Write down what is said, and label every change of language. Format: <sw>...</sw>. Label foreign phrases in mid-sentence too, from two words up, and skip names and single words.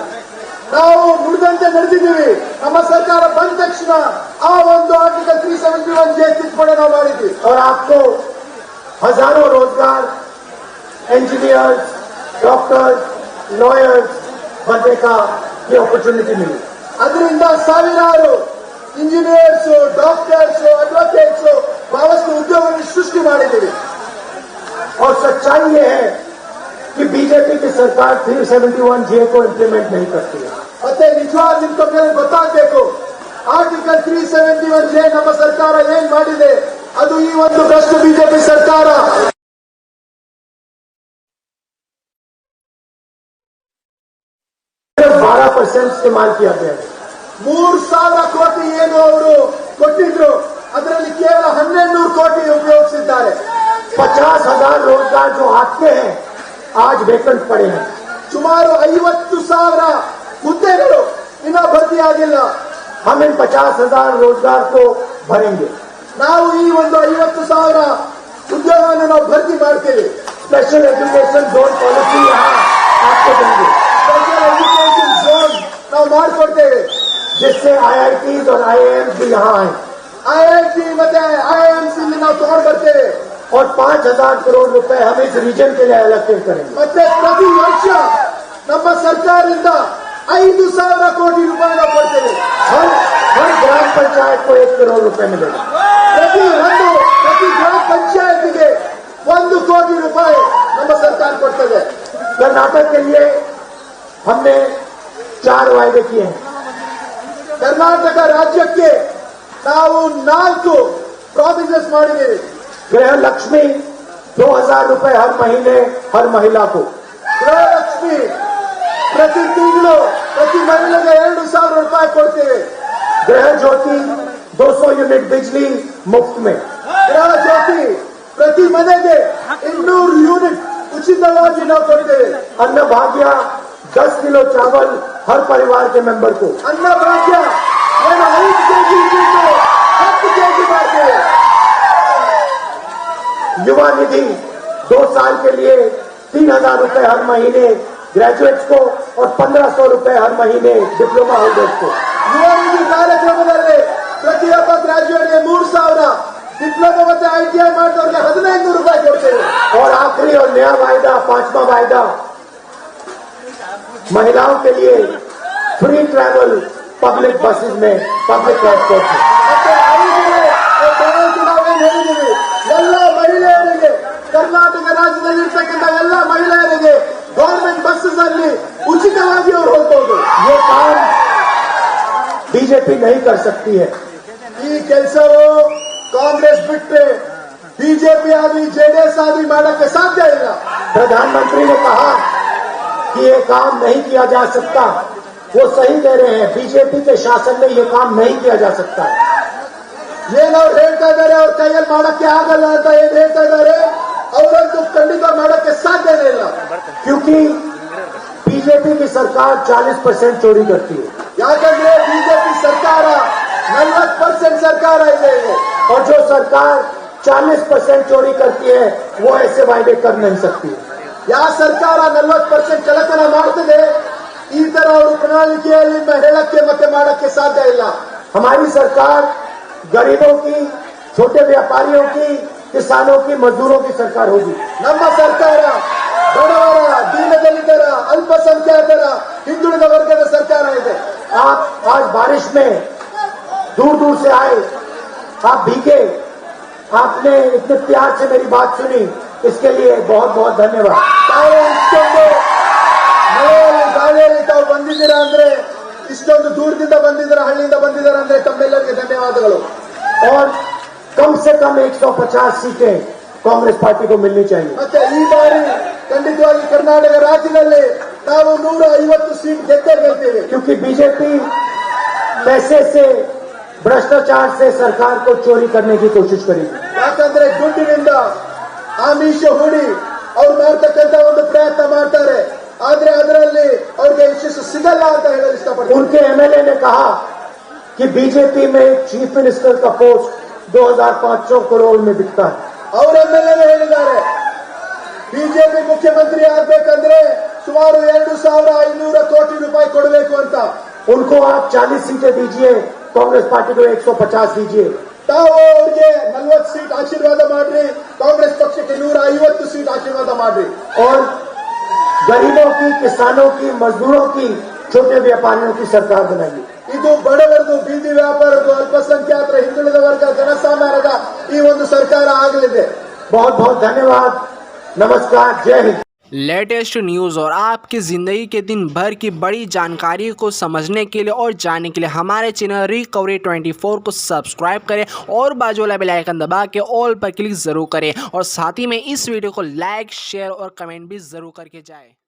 <kn>ನಾವು ನುಡಿದಂತೆ ನಡೆದಿದ್ದೀವಿ. ನಮ್ಮ ಸರ್ಕಾರ ಬಂದ ತಕ್ಷಣ ಆ ಒಂದು ಆರ್ಟಿಕಲ್ 371 ಜೆ ತಿದ್ದುಪಡಿ ನಾವು ಮಾಡಿದ್ವಿ.</kn> <hi>और आपको हजारों रोजगार,</hi> <en>engineers, doctors, lawyers</en> <hi>बनने का ये अपॉर्चुनिटी मिली.</hi> <kn>ಅದರಿಂದ ಸಾವಿರಾರು</kn> <en>engineers, doctors, advocates</en> <kn>ಬಹಳಷ್ಟು ಉದ್ಯೋಗವನ್ನು ಸೃಷ್ಟಿ ಮಾಡಿದ್ದೀವಿ.</kn> <hi>और सच्चाई ये है कि बीजेपी की सरकार 371 जे को इंप्लीमेंट नहीं करती है.</hi> <kn>ಮತ್ತೆ ನಿಜವಾಗಿ ನಿಮ್ಗೆ ಗೊತ್ತಾಗಬೇಕು, ಆರ್ಟಿಕಲ್ 371 ಜೆ ನಮ್ಮ ಸರ್ಕಾರ ಏನ್ ಮಾಡಿದೆ ಅದು ಈ ಒಂದು ಭ್ರಷ್ಟ ಬಿಜೆಪಿ ಸರ್ಕಾರ 12%</kn> <hi>इस्तेमाल किया गया है.</hi> <kn>3,000 ಕೋಟಿ ಏನು ಅವರು ಕೊಟ್ಟಿದ್ರು ಅದರಲ್ಲಿ ಕೇವಲ 1,100 ಕೋಟಿ ಉಪಯೋಗಿಸಿದ್ದಾರೆ.</kn> <hi>50,000 रोजगार जो आते हैं आज वेकेंट पड़े हैं.</hi> <kn>ಸುಮಾರು 50,000 ಹುದ್ದೆಗಳು ಇನ್ನೂ ಭರ್ತಿಯಾಗಿಲ್ಲ.</kn> <hi>हम इन 50,000 रोजगार को भरेंगे.</hi> <kn>ನಾವು ಈ ಒಂದು 50,000 ಉದ್ಯೋಗವನ್ನು ನಾವು ಭರ್ತಿ ಮಾಡ್ತೇವೆ.</kn> <en>special education zone policy</en> <hi>यहाँ आपको देंगे.</hi> <en>special education zone</en> <kn>ನಾವು ಮಾಡಿಕೊಡ್ತೇವೆ</kn> <hi>जिससे IITs और IIMs भी यहाँ आए.</hi> <kn>IIT ಮತ್ತೆ IIMs ನಾವು ತಗೊಂಡು ಬರ್ತೇವೆ.</kn> <hi>और 5,000 करोड़ रुपए हम इस रीजन के लिए अलॉकेट करेंगे.</hi> <kn>ಮತ್ತೆ ಪ್ರತಿ ವರ್ಷ ನಮ್ಮ ಸರ್ಕಾರದಿಂದ 5,000 ಕೋಟಿ ರೂಪಾಯಿ ನಾವು ಕೊಡ್ತೇವೆ.</kn> <hi>हर ग्राम पंचायत को 1 करोड़ रुपए मिलेगा. प्रति ग्राम पंचायत</hi> <kn>1 ಕೋಟಿ ರೂಪಾಯಿ ನಮ್ಮ ಸರ್ಕಾರ ಕೊಡ್ತದೆ.</kn> <hi>कर्नाटक के लिए हमने 4 वायदे किए हैं.</hi> <kn>कर्नाटक राज्यಕ್ಕೆ ನಾವು 4 ಪ್ರಾಮಿಸಸ್ ಮಾಡಿದ್ದೇವೆ.</kn> <hi>गृह लक्ष्मी 2,000 रुपए हर महीने हर महिला को.</hi> <kn>गृह लक्ष्मी प्रति ತಿಂಗಳು ಪ್ರತಿ ಮಹಿಳೆಗೆ 2,000 ರೂಪಾಯಿ ಕೊಡ್ತೇವೆ.</kn> <hi>गृह ज्योति 200 यूनिट बिजली मुफ्त में.</hi> <kn>गृह ज्योति ಪ್ರತಿ ಮನೆಗೆ 200 ಯೂನಿಟ್ ಉಚಿತವಾಗಿ ನಾವು ಕೊಡ್ತೇವೆ.</kn> <hi>अन्न भाग्य 10 किलो चावल हर परिवार के मेंबर को.</hi> <kn>अन्न भाग्य 5 केजी 10 केजी ಮಾಡ್ತೇವೆ.</kn> <hi>युवा निधि 2 साल के लिए 3,000 रुपए हर महीने ग्रेजुएट्स को और 1,500 रुपए हर महीने</hi> <en>diploma holders</en> <hi>को.</hi> <kn>युवा निधि ಕಾರ್ಯಕ್ರಮದಲ್ಲಿ ಪ್ರತಿಯೊಬ್ಬ ಗ್ರಾಜುಯೇಟ್ಗೆ 3,000, डिप्लोमा ಮತ್ತೆ ITI ಮಾಡಿದವರಿಗೆ 1,500 ರೂಪಾಯಿ ಕೊಡ್ತೇವೆ.</kn> <hi>और आखिरी और नया वायदा, 5वां वायदा, महिलाओं के लिए</hi> <en>free travel public buses</en> <hi>में,</hi> <en>public transport</en> <hi>में.</hi> <kn>ಎಲ್ಲ ಮಹಿಳೆಯರಿಗೆ, ಕರ್ನಾಟಕ ರಾಜ್ಯದಲ್ಲಿರ್ತಕ್ಕಂಥ ಎಲ್ಲ ಮಹಿಳೆಯರಿಗೆ</kn> <en>government buses</en> <kn>ಅಲ್ಲಿ ಉಚಿತವಾಗಿ ಅವರು ಹೋಗಬಹುದು.</kn> <hi>ये काम बीजेपी नहीं कर सकती है.</hi> <kn>ಈ ಕೆಲಸವು ಕಾಂಗ್ರೆಸ್ ಬಿಟ್ಟರೆ ಬಿಜೆಪಿ ಆಗಲಿ जेडीएस ಆಗಲಿ ಮಾಡಕ್ಕೆ ಸಾಧ್ಯ ಇಲ್ಲ.</kn> <hi>प्रधानमंत्री ने कहा कि ये काम नहीं किया जा सकता. वो सही कह रहे हैं. बीजेपी के शासन में ये काम नहीं किया जा सकता.</hi> <kn>ಏನವ್ರು ಹೇಳ್ತಾ ಇದ್ದಾರೆ ಅವ್ರ ಕೈಯಲ್ಲಿ ಮಾಡಕ್ಕೆ ಆಗಲ್ಲ ಅಂತ ಏನ್ ಹೇಳ್ತಾ ಇದ್ದಾರೆ ಅವರಂತೂ ಖಂಡಿತ ಮಾಡಕ್ಕೆ ಸಾಧ್ಯನೇ ಇಲ್ಲ.</kn> <hi>क्योंकि बीजेपी की सरकार 40% चोरी करती है.</hi> <kn>ಯಾಕಂದ್ರೆ ಬಿಜೆಪಿ ಸರ್ಕಾರ 40% ಸರ್ಕಾರ ಇದೆ.</kn> <hi>और जो सरकार 40% चोरी करती है वो ऐसे वायदे कर नहीं सकती.</hi> <kn>ಯಾವ ಸರ್ಕಾರ 40% ಕಳ್ಳತನ ಮಾಡ್ತದೆ ಈ ತರ ಅವರು ಪ್ರಣಾಳಿಕೆಯಲ್ಲಿ ಹೇಳಕ್ಕೆ ಮತ್ತೆ ಮಾಡಕ್ಕೆ ಸಾಧ್ಯ ಇಲ್ಲ.</kn> <hi>हमारी सरकार गरीबों की, छोटे व्यापारियों की, किसानों की, मजदूरों की सरकार होगी.</hi> <kn>ನಮ್ಮ ಸರ್ಕಾರ ಬಡವರ, ದೀನದಲಿತರ, ಅಲ್ಪಸಂಖ್ಯಾತರ, ಹಿಂದುಳಿದ ವರ್ಗದ ಸರ್ಕಾರ ಇದೆ.</kn> <hi>आप आज बारिश में दूर दूर से आए, आप भीगे, आपने इतने प्यार से मेरी बात सुनी, इसके लिए बहुत बहुत धन्यवाद.</hi> <kn>ಇಷ್ಟೊಂದು ಮಳೆಯಲ್ಲಿ ಗಾಳಿಯಲ್ಲಿ ತಾವು ಬಂದಿದ್ದೀರಾ ಅಂದ್ರೆ, ಇಷ್ಟೊಂದು ದೂರದಿಂದ ಬಂದಿದ್ದೀರಾ, ಹಳ್ಳಿಯಿಂದ ಬಂದಿದ್ದೀರಾ ಅಂದ್ರೆ ತಮ್ಮೆಲ್ಲರಿಗೆ ಧನ್ಯವಾದಗಳು.</kn> <hi>और कम से कम 150 सीटें कांग्रेस पार्टी को मिलनी चाहिए.</hi> <kn>ಮತ್ತೆ ಈ ಬಾರಿ ಖಂಡಿತವಾಗಿ ಕರ್ನಾಟಕ ರಾಜ್ಯದಲ್ಲಿ ನಾವು 150 ಸೀಟ್ ಗೆದ್ದೇ ಗೆಲ್ತೀವಿ</kn> <hi>क्योंकि बीजेपी पैसे से भ्रष्टाचार से सरकार को चोरी करने की कोशिश करेगी।</hi> <kn>ಯಾಕಂದ್ರೆ ದುಡ್ಡಿನಿಂದ ಆಮಿಷ ಹೂಡಿ ಅವ್ರು ಮಾಡ್ತಕ್ಕಂತ ಒಂದು ಪ್ರಯತ್ನ ಮಾಡ್ತಾರೆ, ಆದ್ರೆ ಅದರಲ್ಲಿ ಅವ್ರಿಗೆ ಯಶಸ್ಸು ಸಿಗಲ್ಲ ಅಂತ ಹೇಳಲು ಇಷ್ಟಪಡ್ತೀನಿ।</kn> <hi>उनके एमएलए ने कहा कि बीजेपी में</hi> <en>chief minister</en> <hi>का पोस्ट 2500 करोड़ में बिकता है।</hi> <kn>ಅವ್ರ ಎಮ್ಎಲ್ಎ ಹೇಳಿದ್ದಾರೆ ಬಿಜೆಪಿ ಮುಖ್ಯಮಂತ್ರಿ ಆಗ್ಬೇಕಂದ್ರೆ ಸುಮಾರು 2500 ಕೋಟಿ ರೂಪಾಯಿ ಕೊಡಬೇಕು ಅಂತ।</kn> <hi>उनको आप 40 सीटें दीजिए, कांग्रेस पार्टी को 150 दीजिए।</hi> <kn>ತಾವು ಅವ್ರಿಗೆ 40 ಸೀಟ್ ಆಶೀರ್ವಾದ ಮಾಡ್ರಿ, ಕಾಂಗ್ರೆಸ್ ಪಕ್ಷಕ್ಕೆ 150 ಸೀಟ್ ಆಶೀರ್ವಾದ ಮಾಡ್ರಿ।</kn> <hi>और गरीबों की, किसानों की, मजदूरों की, छोटे व्यापारियों की सरकार बनाइए।</hi> <kn>ಇದು ಬಡವರದು, ಬೀದಿ ವ್ಯಾಪಾರದ್ದು, ಅಲ್ಪಸಂಖ್ಯಾತರ, ಹಿಂದುಳಿದ ವರ್ಗ, ಜನಸಾಮಾನ್ಯರ ಈ ಒಂದು ಸರ್ಕಾರ ಆಗಲಿದೆ।</kn> <hi>बहुत बहुत धन्यवाद, नमस्कार, जय हिंद।</hi> <en>latest news</en> <hi>और आपकी ज़िंदगी के दिन भर की बड़ी जानकारी को समझने के लिए और जानने के लिए हमारे चैनल रिकवरी 24 को सब्सक्राइब करें और बाजू वाला</hi> <en>bell icon</en> <hi>दबा के ऑल पर क्लिक ज़रूर करें और साथ ही में इस वीडियो को लाइक, शेयर और कमेंट भी ज़रूर करके जाएं।</hi>